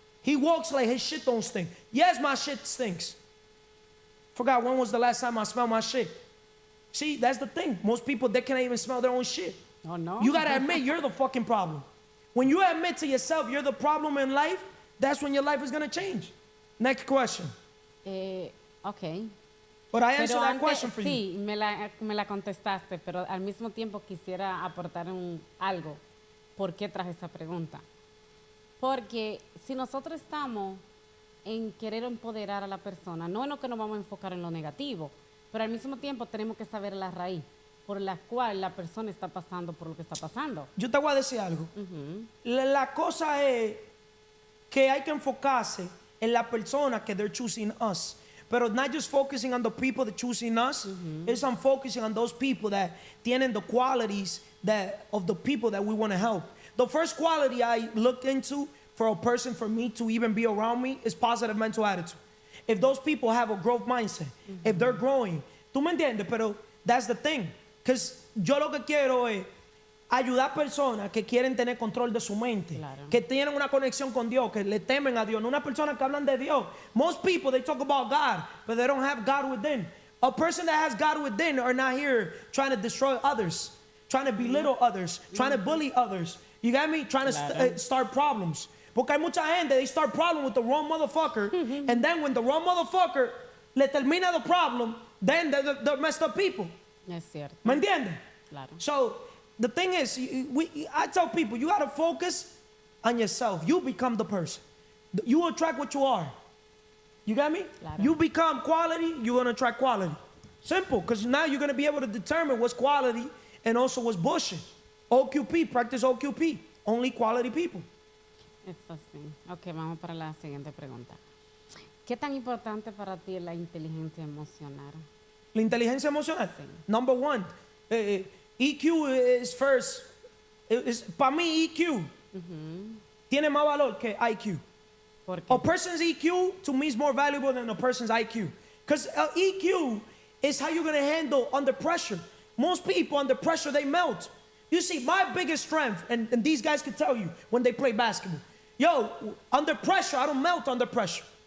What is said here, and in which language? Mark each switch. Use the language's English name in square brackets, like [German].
[English] He walks like his shit don't stink. Yes, my shit stinks. Forgot when was the last time I smelled my shit. See, that's the thing. Most people, they can't even smell their own shit. Oh, no. You gotta admit you're the fucking problem. When you admit to yourself you're the problem in life, that's when your life is gonna change. Next question. Ok. But I answered [Spanish] Pero [English] that [Spanish] antes, [English] question for you. [Spanish] sí, me la contestaste, pero al mismo tiempo quisiera aportar algo. ¿Por qué traje esa pregunta? Porque si nosotros estamos en querer empoderar a la persona, no es lo que nos vamos a enfocar en lo negativo, pero al mismo tiempo tenemos que saber la raíz. por la cual la persona está pasando por lo que está pasando. Yo te voy a decir algo. La cosa es que hay que enfocarse en la persona que [English] they're choosing us. [Spanish] Pero [English] not just focusing on the people that choosing us, it's on focusing on those people that tienen the qualities that of the people that we want to help. The first quality I looked into for a person for me to even be around me is positive mental attitude. If those people have a growth mindset, if they're growing, [Spanish] tú me entiendes, pero [English] that's the thing. Because [Spanish] yo lo que quiero es ayudar a personas que quieren tener control de su mente, Claro. que tienen una conexión con Dios, que le temen a Dios. No una persona que hablan de Dios. [English] Most people, they talk about God, but they don't have God within. A person that has God within are not here trying to destroy others, trying to belittle others, trying to bully others. You got me? Trying to [Spanish] Claro. [English] start problems. [Spanish] Porque hay mucha gente, [English] they start problem with the wrong motherfucker, and then when the wrong motherfucker [Spanish] le termina [English] the problem, then they're messed up people. [Spanish] Es cierto. ¿Me entiendes? Claro. [English] So the thing is, I tell people, you got to focus on yourself. You become the person. You attract what you are. You got me? Claro. You become quality, you're going to attract quality. Simple, because now you're going to be able to determine what's quality and also what's bullshit. OQP, practice OQP. Only quality people. [Spanish] Eso sí. Ok, vamos para la siguiente pregunta. ¿Qué tan importante para ti es la inteligencia emocional? La inteligencia emocional. Sí. [English] Number one, EQ is first. [Spanish] Para mí, EQ tiene más valor que IQ. ¿Por qué? [English] A person's EQ to me is more valuable than a person's IQ. Because EQ is how you're going to handle under pressure. Most people under pressure, they melt. You see, my biggest strength, and these guys can tell you when they play basketball, yo, under pressure, I don't melt under pressure.